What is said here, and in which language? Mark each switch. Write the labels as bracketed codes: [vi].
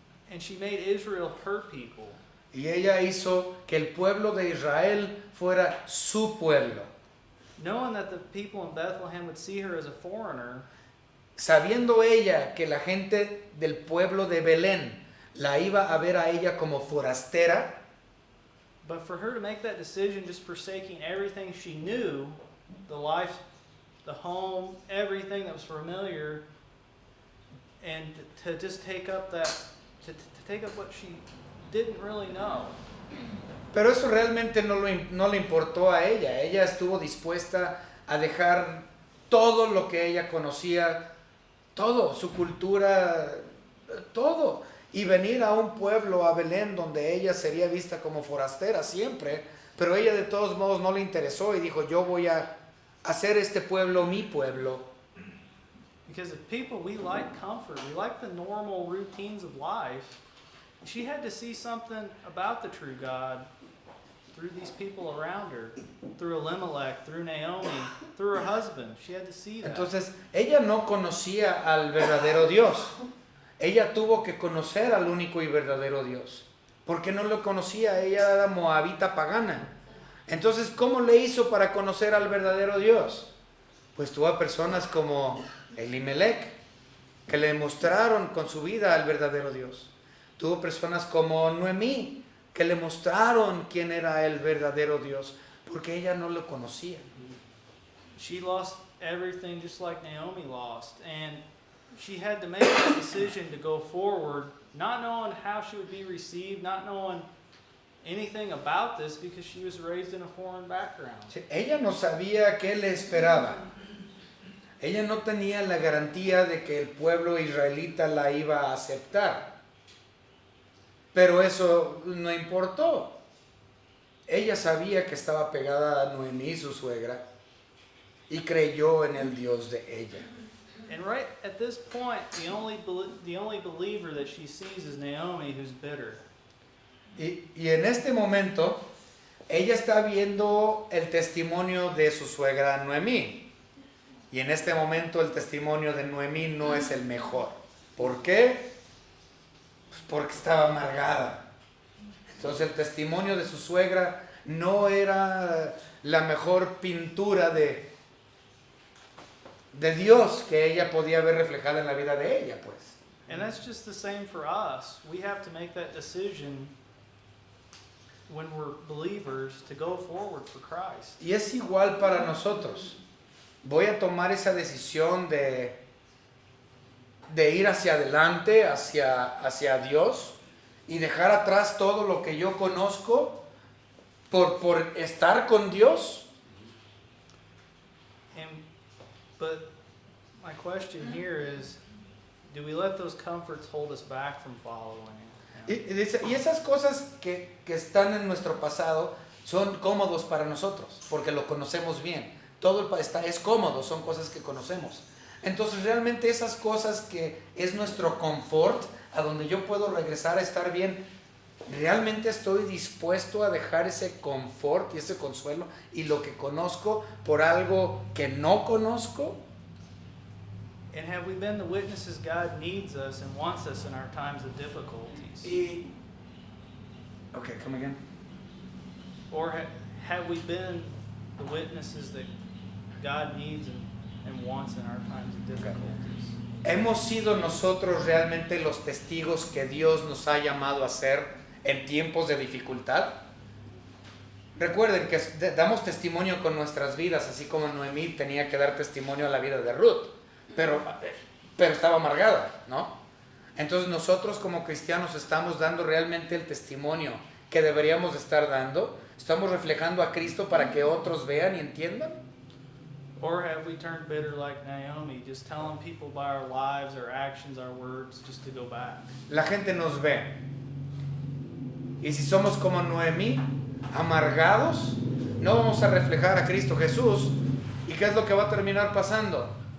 [en] And she made Israel her people. [es] Y ella hizo que el pueblo de Israel fuera su pueblo. [en] Knowing that the people in Bethlehem would see her as a foreigner, [es] Sabiendo ella que la gente del pueblo de Belén la iba a ver a ella como forastera, [en] but for her to make that decision just forsaking everything she knew, the the home, everything that was familiar, and to just take up that, to take up what she didn't really know. [es] Pero eso realmente no le importó a ella. Ella estuvo dispuesta a dejar todo lo que ella conocía, todo, su cultura, todo, y venir a un pueblo, a Belén, donde ella sería vista como forastera siempre, pero ella de todos modos no le interesó y dijo, yo voy a hacer este pueblo mi pueblo. [en] Because as people, we like comfort. We like the normal routines of life. She had to see something about the true God through these people around her, through Elimelech, through Naomi, through her husband. She had to see that. [es] Entonces, ella no conocía al verdadero Dios. Ella tuvo que conocer al único y verdadero Dios. Porque no lo conocía, ella era moabita pagana. Entonces, ¿cómo le hizo para conocer al verdadero Dios? Pues tuvo a personas como Elimelech, que le mostraron con su vida al verdadero Dios. Tuvo personas como Noemí, que le mostraron quién era el verdadero Dios, porque ella no lo conocía. [en] She lost everything just like Naomi lost, and she had to make that decision to go forward, not knowing how she would be received, not knowing anything about this because she was raised in a foreign background. [es] Sí, ella no sabía qué le esperaba. Ella no tenía la garantía de que el pueblo israelita la iba a aceptar. Pero eso no importó. Ella sabía que estaba pegada a Noemí, su suegra, y creyó en el Dios de ella. [en] And right at this point, the only believer that she sees is Naomi, who's bitter. [es] Y en este momento, ella está viendo el testimonio de su suegra Noemí. Y en este momento el testimonio de Noemí no es el mejor. ¿Por qué? Pues porque estaba amargada. Entonces el testimonio de su suegra no era la mejor pintura de Dios que ella podía ver reflejada en la vida de ella, pues. [en] And that's just the same for us. We have to make that decision when we're believers to go forward for Christ. [es] Y es igual para nosotros. Voy a tomar esa decisión de ir hacia adelante, hacia Dios, y dejar atrás todo lo que yo conozco por estar con Dios. [en] But my question here is, do we let those comforts hold us back from following Him? [es] Y esas cosas que están en nuestro pasado son cómodos para nosotros, porque lo conocemos bien. Todo es cómodo, son cosas que conocemos. Entonces realmente esas cosas que es nuestro confort, a donde yo puedo regresar a estar bien, ¿realmente estoy dispuesto a dejar ese confort y ese consuelo y lo que conozco por algo que no conozco? [en] And have we been the witnesses God needs us and wants us in our times of difficulties? Okay, come again. Or have we been the witnesses that God needs and wants in our times of difficulties? [es] ¿Hemos sido nosotros realmente los testigos que Dios nos ha llamado a ser en tiempos de dificultad? Recuerden que damos testimonio con nuestras vidas, así como Noemí tenía que dar testimonio a la vida de Ruth, pero estaba amargada, ¿no? Entonces nosotros como cristianos estamos dando realmente el testimonio que deberíamos estar dando. ¿Estamos reflejando a Cristo para que otros vean y entiendan? [en] Or have we turned bitter like Naomi, just telling people by our lives, our actions, our words, just to go back? [es] La gente nos ve. Y si somos como Noemí, amargados, no vamos a reflejar a Cristo Jesús. ¿Y qué es lo que va a terminar pasando?